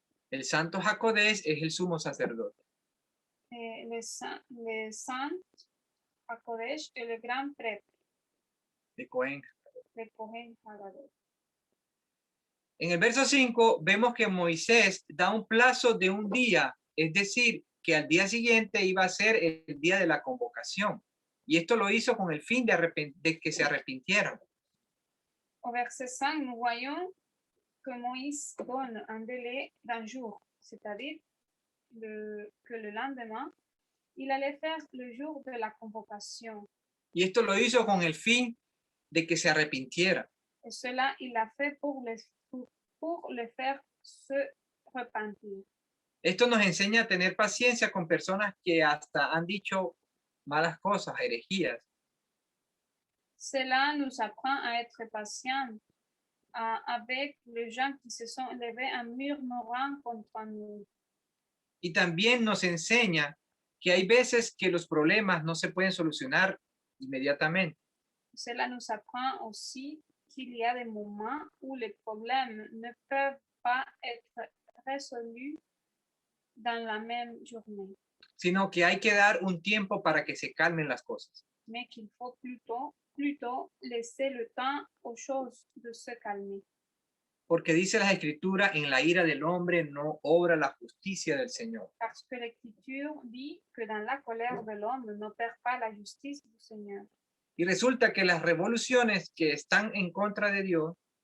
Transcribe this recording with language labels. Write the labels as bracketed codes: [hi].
[es] El santo Hakodesh es el sumo sacerdote. [fr] Le saint Hakodesh est le grand prêtre. [es] De Cohen. [fr] De Cohen Hagadol. [es] En el verso 5 vemos que Moisés da un plazo de un día, es decir, que al día siguiente iba a ser el día de la convocación. Y esto lo hizo con el fin de que se arrepintieran. [fr] Au verset 5, nous voyons que Moïse donne un délai d'un jour, c'est-à-dire que le lendemain, il allait faire le jour de la convocation. [es] Y esto lo hizo con el fin de que se arrepintiera. [fr] Et cela, il l'a fait pour le faire se repentir. [es] Esto nos enseña a tener paciencia con personas que hasta han dicho malas cosas, herejías. [fr] Cela nous apprend à être patients avec les gens qui se sont levés en murmurant contre nous. [es] Y también nos enseña que hay veces que los problemas no se pueden solucionar inmediatamente. [fr] Cela nous apprend aussi qu'il y a des moments où les problèmes ne peuvent pas être résolus dans la même journée, [es] Sino que hay que dar un tiempo para que se calmen las cosas. [fr] mais qu'il faut plutôt laisser le temps aux choses de se calmer. [es] Porque dice la Escritura, en la ira del hombre no obra la justicia del Señor. [fr] Parce que l'Écriture dit que dans la colère de l'homme n'opère pas la justice du Seigneur. [es] Y resulta que las revoluciones que están en contra de Dios